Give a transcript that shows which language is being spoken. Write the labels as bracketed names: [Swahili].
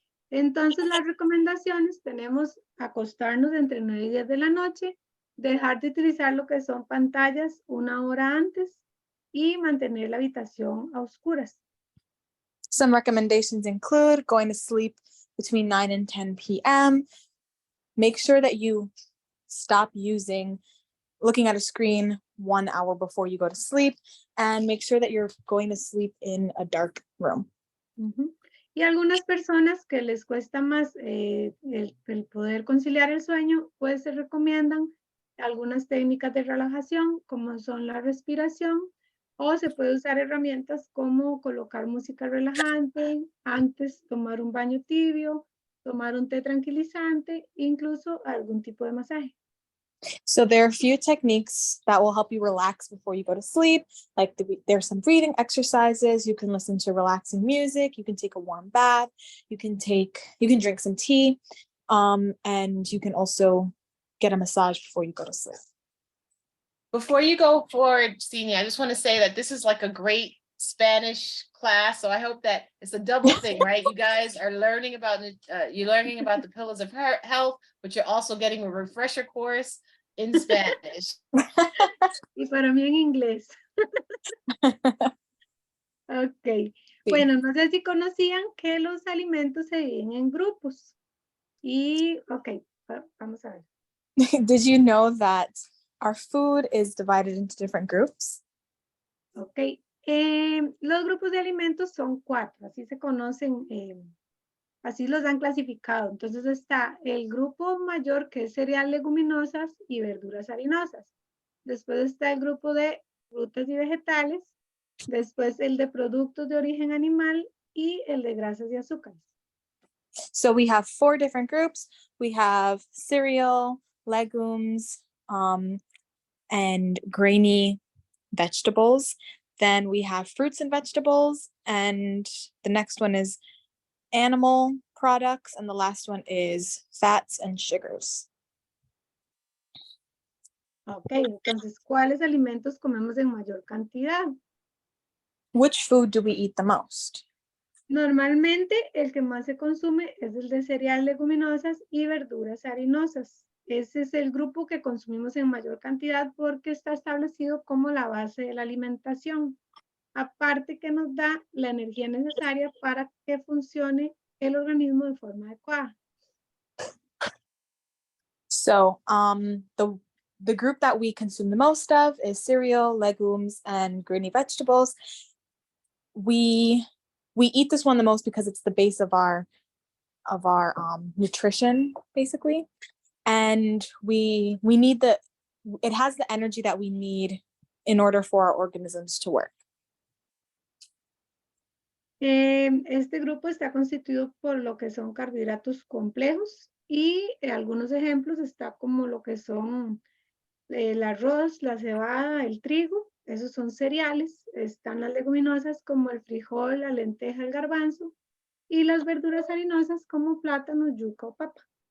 [Spanish] Entonces, las recomendaciones tenemos acostarnos entre 9 y 10 de la noche, dejar de utilizar lo que son pantallas 1 hora antes y mantener la habitación a oscuras. [English] Some recommendations include going to sleep between 9 and 10 p.m. Make sure that you stop looking at a screen 1 hour before you go to sleep, and make sure that you're going to sleep in a dark room. Y algunas personas que les cuesta más el poder conciliar el sueño, pues se recomiendan algunas técnicas de relajación, como son la respiración, o se puede usar herramientas como colocar música relajante, antes tomar un baño tibio, tomar un té tranquilizante, incluso algún tipo de masaje. So there are a few techniques that will help you relax before you go to sleep. Like there's some breathing exercises. You can listen to relaxing music. You can take a warm bath. You can drink some tea. And you can also get a massage before you go to sleep. Before you go forward, Xinia, I just want to say that this is like a great Spanish class. So I hope that it's a double thing, right? You guys are learning about the pillars of health, but you're also getting a refresher course in Spanish. [Spanish] Y para mí en inglés. Ok. Bueno, no sé si conocían que los alimentos se dividen en grupos. Y, ok, vamos a ver. [English] Did you know that our food is divided into different groups? Ok. [Spanish] Los grupos de alimentos son 4, así se conocen, así los han clasificado. Entonces está el grupo mayor, que es cereal, leguminosas y verduras harinosas. Después está el grupo de frutas y vegetales. Después el de productos de origen animal y el de grasas y azúcares. [English] So we have 4 different groups. We have cereal, legumes, and grainy vegetables. Then we have fruits and vegetables. And the next one is animal products. And the last one is fats and sugars. [Spanish] Ok, entonces, ¿cuáles alimentos comemos en mayor cantidad? [English] Which food do we eat the most? [Spanish] Normalmente el que más se consume es el de cereal, leguminosas y verduras harinosas. Ese es el grupo que consumimos en mayor cantidad porque está establecido como la base de la alimentación. Aparte que nos da la energía necesaria para que funcione el organismo de forma adecuada. [English] So the group that we consume the most of is cereal, legumes, and grainy vegetables. We eat this one the most because it's the base of our nutrition, basically. And we need it has the energy that we need in order for our organisms to work. [Spanish] Este grupo está constituido por lo que son carbohidratos complejos y algunos ejemplos está como lo que son el arroz, la cebada, el trigo, esos son cereales. Están las leguminosas como el frijol, la lenteja, el garbanzo, y las verduras harinosas como plátano, yuca o papa.